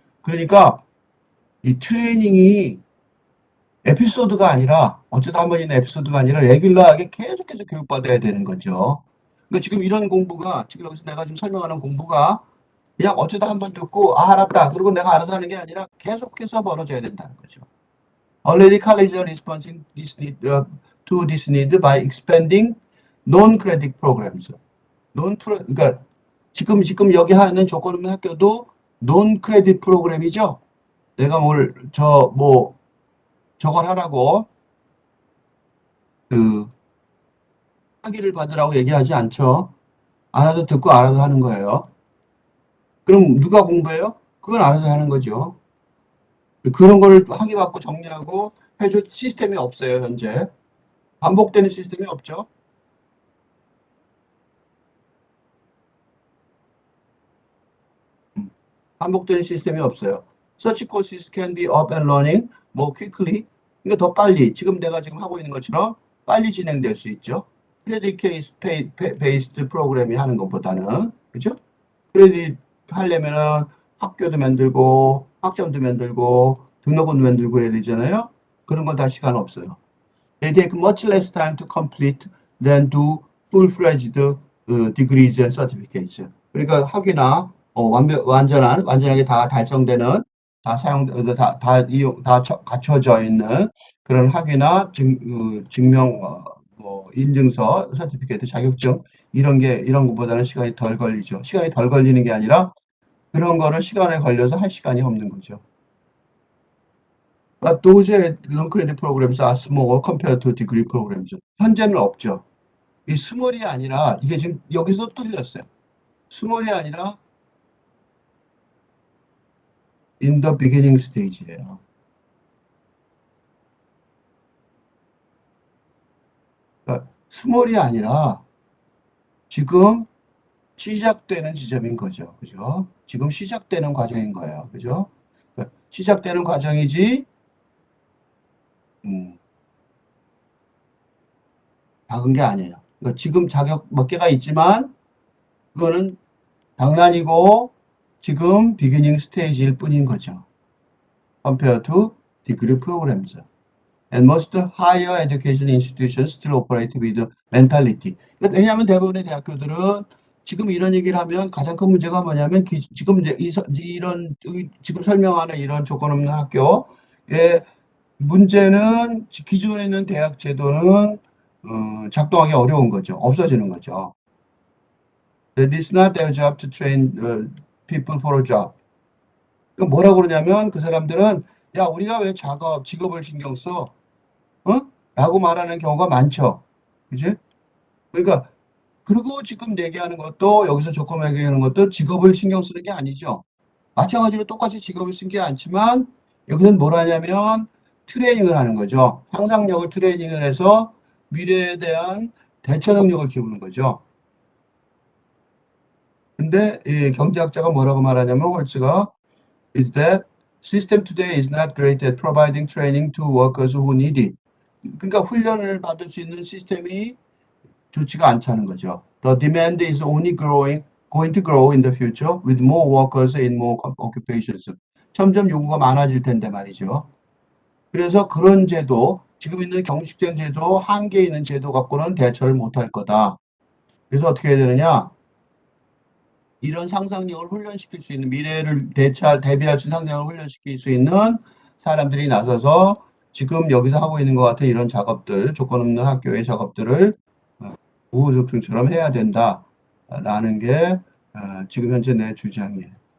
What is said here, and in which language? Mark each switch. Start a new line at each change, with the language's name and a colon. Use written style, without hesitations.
Korean: 그러니까 이 트레이닝이 에피소드가 아니라 어쩌다 한 번 있는 에피소드가 아니라 레귤러하게 계속해서 교육받아야 되는 거죠. 그러니까 지금 이런 공부가 지금 여기서 내가 지금 설명하는 공부가 그냥 어쩌다 한 번 듣고 알았다 그리고 내가 알아서 하는 게 아니라 계속해서 벌어져야 된다는 거죠.
English: Already colleges are responding to this need by expanding non-credit programs.
Korean: 그러니까 지금 여기 하는 조건 없는 학교도 non-credit 프로그램이죠. 내가 저걸 하라고 그 학위를 받으라고 얘기하지 않죠. 알아서 듣고 알아서 하는 거예요. 그럼 누가 공부해요? 그건 알아서 하는 거죠. 그런 거를 학위 받고 정리하고 해줄 시스템이 없어요, 현재. 반복되는 시스템이 없죠. 반복되는 시스템이 없어요.
English: Such courses can be up and running more quickly.
Korean: 그러니까 더 빨리, 지금 내가 지금 하고 있는 것처럼 빨리 진행될 수 있죠. 크레딧 케이스 베이스드 프로그램이 하는 것보다는, 그죠? 크레딧 하려면은 학교도 만들고, 학점도 만들고, 등록금도 만들고 그래야 되잖아요. 그런 건 다 시간 없어요.
English: They take much less time to complete than do full-fledged degrees and certificates.
Korean: 그러니까 학위나 완전하게 다 달성되는 다 갖춰져 있는 그런 학위나 증명 인증서, 서티피케이트, 자격증 이런 것보다는 시간이 덜 걸리죠. 시간이 덜 걸리는 게 아니라 그런 거를 시간에 걸려서 할 시간이 없는 거죠.
English: But those non-credit programs are small compared to degree programs.
Korean: 현재는 없죠. 이 스몰이 아니라 이게 지금 여기서 틀렸어요. 스몰이 아니라
English: in the beginning stage예요.
Korean: 그러니까 스몰이 아니라 지금 시작되는 지점인 거죠. 그죠? 지금 시작되는 과정인 거예요. 그죠? 그러니까 시작되는 과정이지, 음, 작은 게 아니에요. 그러니까 지금 자격 몇 개가 있지만, 그거는 장난이고, 지금 비기닝 스테이지일 뿐인 거죠.
English: Compared to degree programs. And most higher education institutions still operate with mentality.
Korean: 왜냐하면 대부분의 대학교들은 지금 이런 얘기를 하면 가장 큰 문제가 뭐냐면 지금 이제 이런 지금 설명하는 이런 조건 없는 학교의 문제는 기존에 있는 대학 제도는 작동하기 어려운 거죠. 없어지는 거죠.
English: That is not their job to train people for a job.
Korean: 뭐라고 그러냐면 그 사람들은 야 우리가 왜 직업을 신경 써? 어? 라고 말하는 경우가 많죠. 그지? 그러니까, 그리고 지금 얘기하는 것도, 여기서 조건 얘기하는 것도 직업을 신경 쓰는 게 아니죠. 마찬가지로 똑같이 직업을 쓴 게 않지만, 여기서는 뭘 하냐면, 트레이닝을 하는 거죠. 상상력을 트레이닝을 해서 미래에 대한 대처 능력을 키우는 거죠. 근데 이 경제학자가 뭐라고 말하냐면, 홀츠가,
English: is that system today is not great at providing training to workers who need it.
Korean: 그러니까 훈련을 받을 수 있는 시스템이 좋지가 않다는 거죠.
English: The demand is only going to grow in the future with more workers in more occupations.
Korean: 점점 요구가 많아질 텐데 말이죠. 그래서 그런 제도, 지금 있는 경직된 제도, 한계 있는 제도 갖고는 대처를 못할 거다. 그래서 어떻게 해야 되느냐? 이런 상상력을 훈련시킬 수 있는 미래를 대비할 수 있는 상상력을 훈련시킬 수 있는 사람들이 나서서 지금 여기서 하고 있는 것 같은 이런 작업들, 조건 없는 학교의 작업들을 우후죽순처럼 해야 된다라는 게 지금 현재 내 주장이에요.